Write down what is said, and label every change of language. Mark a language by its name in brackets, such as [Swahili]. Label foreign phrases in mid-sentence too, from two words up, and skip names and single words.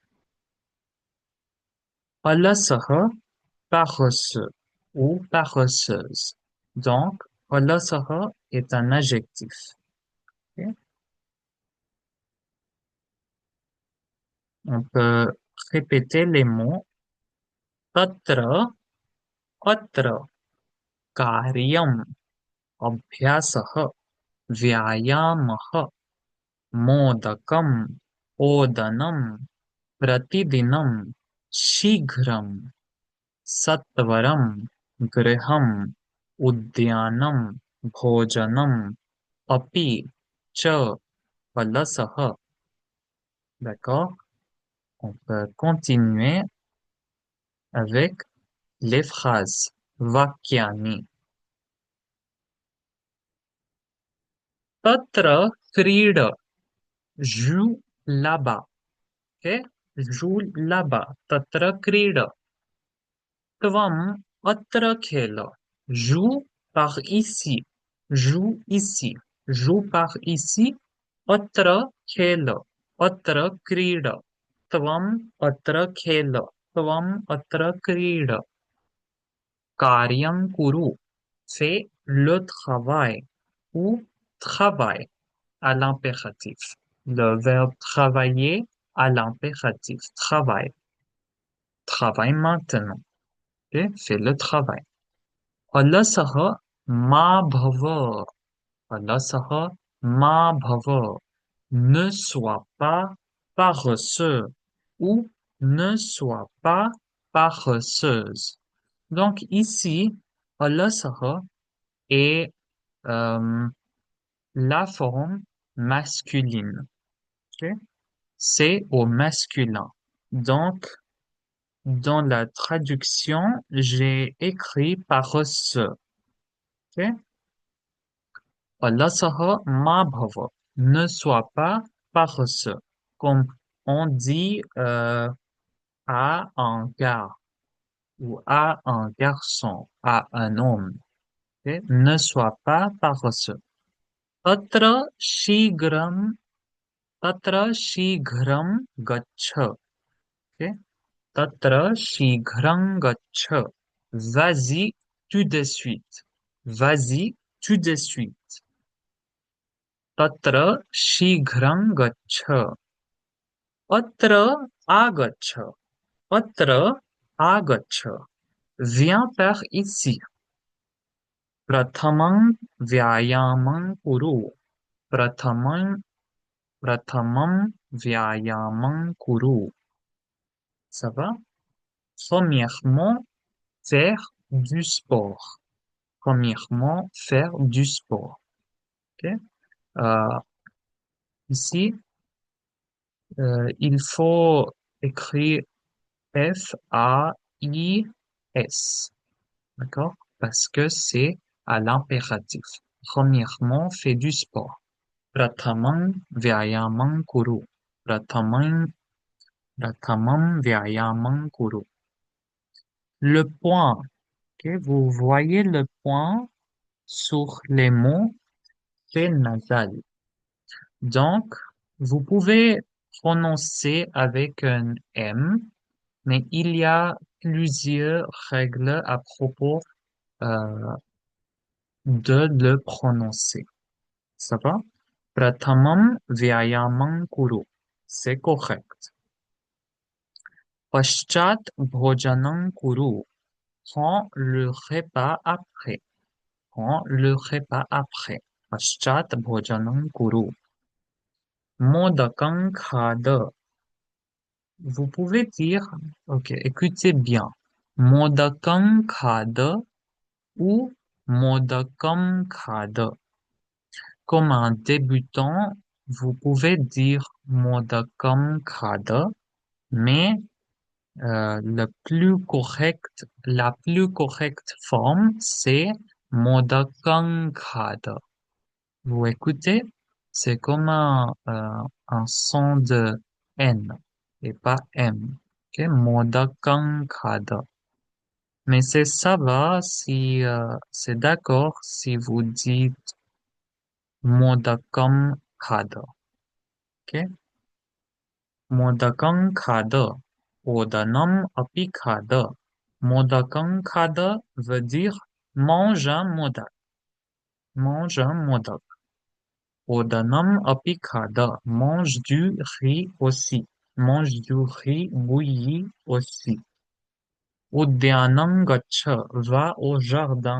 [French] Alasaha, paresseux ou paresseuse. Donc, alasaha est un adjectif. Ok. On peut répéter les mots [Sanskrit] तत्र, अत्र, कार्यम्, अभ्यासः, व्यायामः, मोदकम्, ओदनम्, प्रतिदिनम्, शीघ्रम्, सत्वरम्, गृहम्, उद्यानम्, भोजनम्, अपि, च, पलसः. [French] D'accord? On peut continuer avec les phrases. [Sanskrit] वाक्यानि. तत्र क्रीड. [French] Joue là-bas. Ok? Joue là-bas. [Sanskrit] तत्र क्रीड. त्वम् अत्र खेल. [French] Joue par ici. joue ici. Joue par ici. [Sanskrit] अत्र खेल. अत्र क्रीड. त्वम् अत्र खेल. त्वम् अत्र क्रीड. कार्यं कुरु. [French] Fais le travail ou travail à l'impératif. Le verbe travailler à l'impératif. Travail. Travaille maintenant. Ok? Fais le travail. [Sanskrit] अलसः मा भव. अलसः मा भव. [French] Ne sois pas paresseux ou ne sois pas paresseuse. Donc ici, अलसः est la forme masculine. Ok? C'est au masculin. Donc, dans la traduction, j'ai écrit paresseux. [Sanskrit] Ok? अलसः मा भव. [French] Ne sois pas paresseux. Comme on dit à un gars ou à un garçon, à un homme. Ok? Ne sois pas paresseux. [Sanskrit] तत्र शीघ्रं तत्र शीघ्रं गच्छ. Ok? तत्र शीघ्रं गच्छ. [French] Vas-y tout de suite. Vas-y tout de suite. [Sanskrit] तत्र शीघ्रं गच्छ. अत्र आगच्छ. अत्र आगच्छ. [French] Viens par ici. [Sanskrit] प्रथमं व्यायामं कुरु. प्रथमं प्रथमं व्यायामं कुरु. [French] Ça va? Premièrement, faire du sport. Premièrement, faire du sport. Ok? Euh, ici, il faut écrire F-A-I-S. D'accord? Parce que c'est à l'impératif. Premièrement, fais du sport. [Sanskrit] प्रथमं व्यायामं कुरु. प्रथमं, प्रथमं व्यायामं कुरु. [French] Le point. Ok? Vous voyez le point sur les mots fait nasal. Donc, vous pouvez prononcer avec un M, mais il y a plusieurs règles à propos euh, de le prononcer. Ça va? [Sanskrit] प्रथमं व्यायामं कुरु. [French] C'est correct. [Sanskrit] पश्चात् भोजनं कुरु. [French] Prends le repas après. Prends le repas après. [Sanskrit] पश्चात् भोजनं कुरु. मोदकं खाद. [French] Vous pouvez dire, ok, écoutez bien. [Sanskrit] मोदकं खाद ou मोदकं खाद. [French] Comme un débutant, vous pouvez dire [Sanskrit] मोदकं खाद, [French] mais la plus correcte forme, c'est [Sanskrit] मोदकं खाद. [French] Vous écoutez? C'est comme un son de N et pas M. [Sanskrit] Ok? मोदकं खाद. [French] Mais ça va si c'est d'accord si vous dites [Sanskrit] मोदकं खाद. Ok? मोदकं खाद. ओदनं अपि खाद. मोदकं खाद [French] veut dire mange un modak. Mange un modak. [Sanskrit] ओदनं अपि खाद. [French] Mange du riz aussi. Mange du riz bouilli aussi. [Sanskrit] उद्यानं गच्छ. [French] Va au jardin.